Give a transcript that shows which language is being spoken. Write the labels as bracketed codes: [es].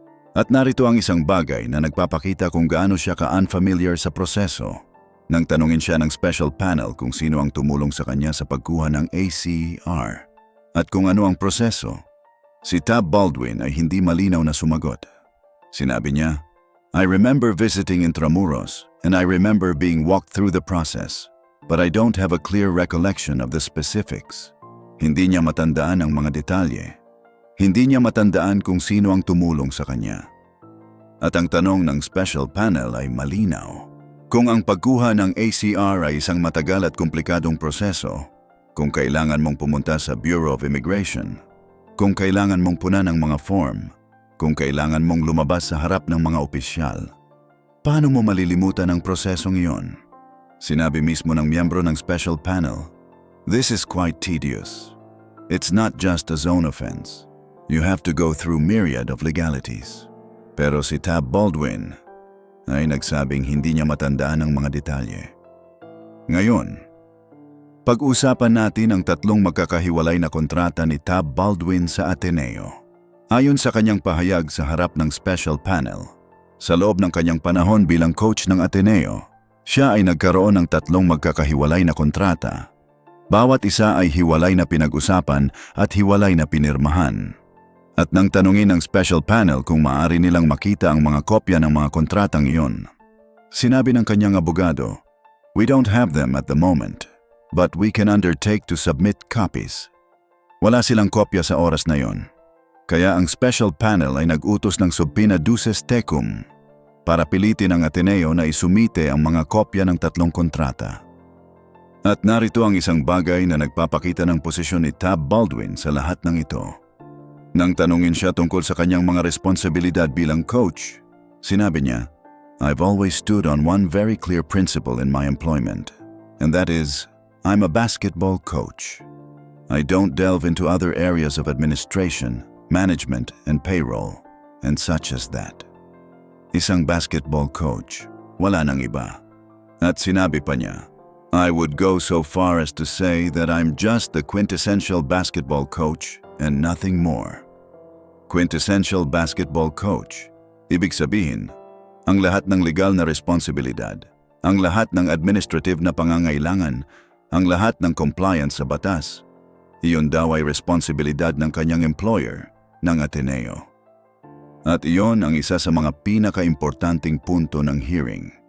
[tl] At narito ang isang bagay na nagpapakita kung gaano siya ka-unfamiliar sa proseso nang tanungin siya ng special panel kung sino ang tumulong sa kanya sa pagkuha ng ACR at kung ano ang proseso. Si Tab Baldwin ay hindi malinaw na sumagot. Sinabi niya, [en] "I remember visiting Intramuros and I remember being walked through the process, but I don't have a clear recollection of the specifics." [tl] Hindi niya matandaan ang mga detalye. Hindi niya matandaan kung sino ang tumulong sa kanya. At ang tanong ng special panel ay malinaw. Kung ang pagkuha ng ACR ay isang matagal at komplikadong proseso, kung kailangan mong pumunta sa Bureau of Immigration, kung kailangan mong punan ng mga form, kung kailangan mong lumabas sa harap ng mga opisyal, paano mo malilimutan ang prosesong iyon? Sinabi mismo ng miyembro ng special panel, [en] "This is quite tedious. It's not just a zone offense. You have to go through myriad of legalities. [tl] Pero si Tab Baldwin ay nagsabing hindi niya matandaan ang mga detalye. Ngayon, pag-usapan natin ang tatlong magkakahiwalay na kontrata ni Tab Baldwin sa Ateneo. Ayon sa kanyang pahayag sa harap ng special panel, sa loob ng kanyang panahon bilang coach ng Ateneo, siya ay nagkaroon ng tatlong magkakahiwalay na kontrata. Bawat isa ay hiwalay na pinag-usapan at hiwalay na pinirmahan. At nang tanungin ng special panel kung maaari nilang makita ang mga kopya ng mga kontratang iyon, sinabi ng kanyang abogado, [en] "We don't have them at the moment, but we can undertake to submit copies." [tl] Wala silang kopya sa oras na iyon. Kaya ang special panel ay nag-utos ng subpoena duces tecum para pilitin ang Ateneo na isumite ang mga kopya ng tatlong kontrata. At narito ang isang bagay na nagpapakita ng posisyon ni Tab Baldwin sa lahat ng ito. Nang tanungin siya tungkol sa kanyang mga responsibilidad bilang coach, sinabi niya, [en] "I've always stood on one very clear principle in my employment, and that is, I'm a basketball coach. I don't delve into other areas of administration, management, and payroll, and such as that." [tl] Isang basketball coach, wala nang iba. At sinabi pa niya, [en] "I would go so far as to say that I'm just the quintessential basketball coach and nothing more." Quintessential basketball coach. [tl] Ibig sabihin, ang lahat ng legal na responsibilidad, ang lahat ng administrative na pangangailangan, ang lahat ng compliance sa batas, iyon daw ay responsibilidad ng kanyang employer, ng Ateneo. At iyon ang isa sa mga pinaka-importanting punto ng hearing.